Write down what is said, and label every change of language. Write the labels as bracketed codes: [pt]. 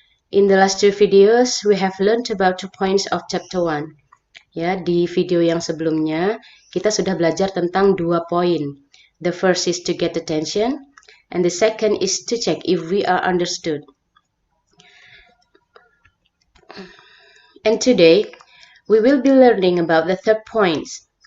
[en] In the last 2 videos, we have learned about 2 points of chapter 1. [id] Ya, di video yang sebelumnya, kita sudah belajar tentang 2 poin. [en] The first is to get attention, and the second is to check if we are understood. And today, we will be learning about the third points.